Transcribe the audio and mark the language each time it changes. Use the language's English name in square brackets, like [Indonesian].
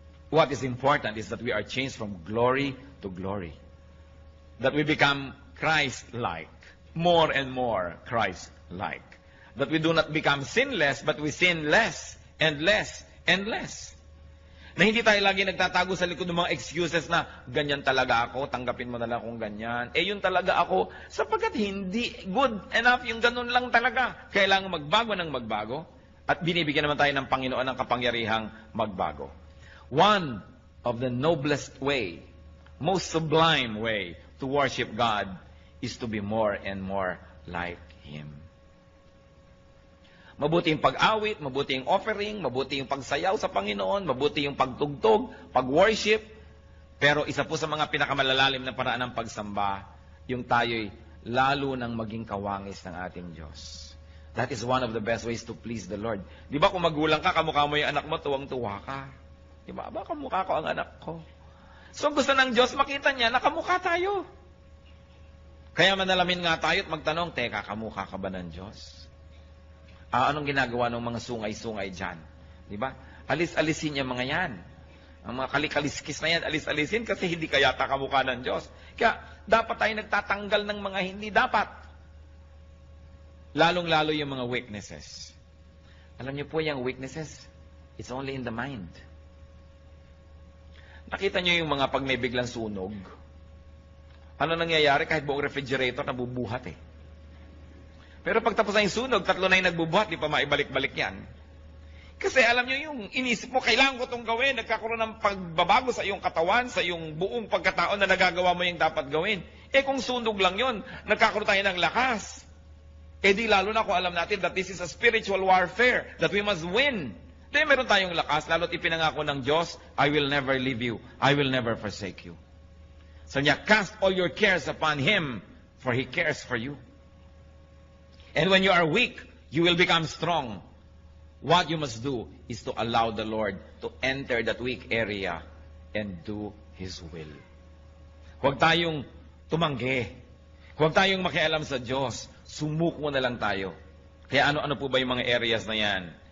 [English] What is important is that we are changed from glory to glory. That we become Christ-like. More and more Christ-like. That we do not become sinless, but we sin less and less and less. [Filipino] Na hindi tayo lagi nagtatago sa likod ng mga excuses na, ganyan talaga ako, tanggapin mo na lang kung ganyan. Yun talaga ako, sapagkat hindi good enough, yung ganun lang talaga. Kailangan magbago ng magbago. At binibigyan naman tayo ng Panginoon ng kapangyarihang magbago. [English] One of the noblest way, most sublime way to worship God is to be more and more like Him. [Filipino] Mabuti yung pag-awit, mabuti yung offering, mabuti yung pagsayaw sa Panginoon, mabuti yung pagtugtog, pag-worship. Pero isa po sa mga pinakamalalalim na paraan ng pagsamba, yung tayo'y lalo nang maging kawangis ng ating Diyos. [English] That is one of the best ways to please the Lord. [Filipino] Di ba kung magulang ka, kamukha mo yung anak mo, tuwang-tuwa ka. Di ba? Ba, kamukha ko ang anak ko. So gusto ng Diyos, makita niya na kamukha tayo. Kaya manalamin nga tayo at magtanong, teka, kamukha ka ba ng Diyos? Anong ginagawa ng mga sungay-sungay dyan? Di ba? Alis-alisin niya mga yan. Ang mga kalikaliskis na yan, alis-alisin kasi hindi ka yata kamukha ng Diyos. Kaya dapat tayo nagtatanggal ng mga hindi dapat. Lalong-lalo yung mga weaknesses. Alam niyo po yung weaknesses, [English] it's only in the mind. [Filipino] Nakita niyo yung mga pag may biglang sunog? Ano nangyayari kahit buong refrigerator nabubuhat eh. Pero pag tapos na yung sunog, 3 na yung nagbubuhat, di pa maibalik-balik yan. Kasi alam nyo yung inisip mo, kailangan ko itong gawin, nagkakaroon ng pagbabago sa iyong katawan, sa iyong buong pagkatao na nagagawa mo yung dapat gawin. Eh kung sunog lang yon, nagkakaroon tayo ng lakas. Eh di lalo na kung alam natin [English] that this is a spiritual warfare, that we must win. [Filipino] Dahil meron tayong lakas, lalo't ipinangako ng Diyos, [English] I will never leave you, I will never forsake you. So niya, cast all your cares upon Him, for He cares for you. And when you are weak, you will become strong. What you must do is to allow the Lord to enter that weak area and do His will. [Filipino] Huwag tayong tumanggi. Huwag tayong makialam sa Diyos. Sumuko na lang tayo. Kaya ano-ano po ba yung mga areas na yan?